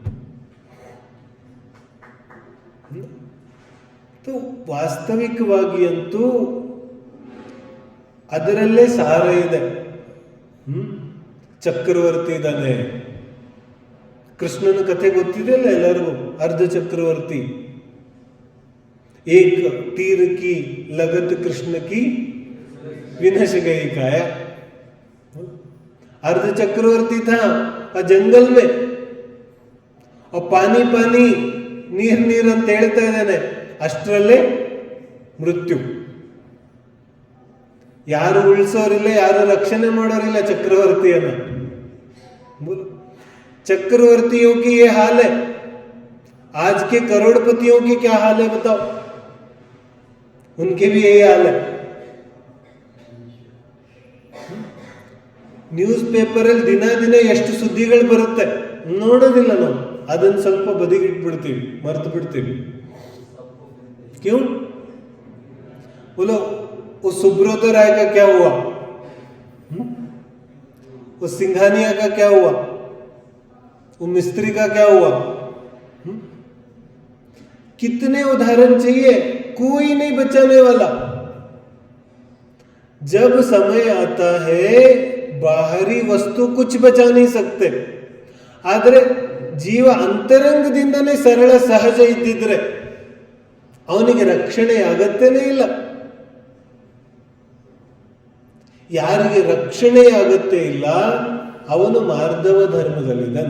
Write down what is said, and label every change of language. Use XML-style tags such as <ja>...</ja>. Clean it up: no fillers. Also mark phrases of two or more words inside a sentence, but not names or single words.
<kn>ವಾಸ್ತವಿಕವಾಗಿ ಅಂತೂ ಅದರಲ್ಲೇ ಸಾರ ಇದೆ. ಚಕ್ರವರ್ತಿ ಇದ್ದಾನೆ. ಕೃಷ್ಣನ ಕಥೆ ಗೊತ್ತಿದೆಯಲ್ಲ ಎಲ್ಲರಿಗೂ, ಅರ್ಧ ಚಕ್ರವರ್ತಿ.</kn> <hi>एक तीर की लगत कृष्ण की विनश गई काय. अर्ध चक्रवर्ती था और जंगल में, और पानी पानी</hi> <kn>ನೀರ್ ನೀರ್ ಅಂತ ಹೇಳ್ತಾ ಇದ್ದಾನೆ. ಅಷ್ಟರಲ್ಲೇ ಮೃತ್ಯು. ಯಾರು ಉಳಿಸೋರಿಲ್ಲ, ಯಾರು ರಕ್ಷಣೆ ಮಾಡೋರಿಲ್ಲ ಚಕ್ರವರ್ತಿಯನ್ನ.</kn> <hi>चक्रवर्तियों की ये हाल है. आज के करोड़पतियों की क्या हाल है बताओ? उनके भी यही हाल है.</hi> <kn>ನ್ಯೂಸ್ ಪೇಪರಲ್ಲಿ ದಿನ ದಿನ ಎಷ್ಟು ಸುದ್ದಿಗಳು ಬರುತ್ತೆ, ನೋಡೋದಿಲ್ಲ ನಾವು. ಅದನ್ನು ಸ್ವಲ್ಪ ಬದಿಗಿಟ್ಬಿಡ್ತೀವಿ, ಮರ್ತು ಬಿಡ್ತೀವಿ. ಕ್ಯೂ?</kn> <hi>बोलो वो सुब्रत राय का क्या हुआ, वो सिंघानिया का क्या हुआ, वो मिस्त्री का क्या हुआ? कितने उदाहरण चाहिए, कोई नहीं बचाने वाला. जब समय आता है बाहरी वस्तु कुछ बचा नहीं सकते.</hi> <kn>ಆದರೆ ಜೀವ ಅಂತರಂಗದಿಂದನೇ ಸರಳ ಸಹಜ ಇದ್ದಿದ್ರೆ ಅವನಿಗೆ ರಕ್ಷಣೆ ಆಗತ್ತೇನೇ ಇಲ್ಲ. ಯಾರಿಗೆ ರಕ್ಷಣೆ ಆಗತ್ತೇ ಇಲ್ಲ ಅವನು ಮಾರ್ಧವ ಧರ್ಮದಲ್ಲಿದ್ದಾನೆ.</kn>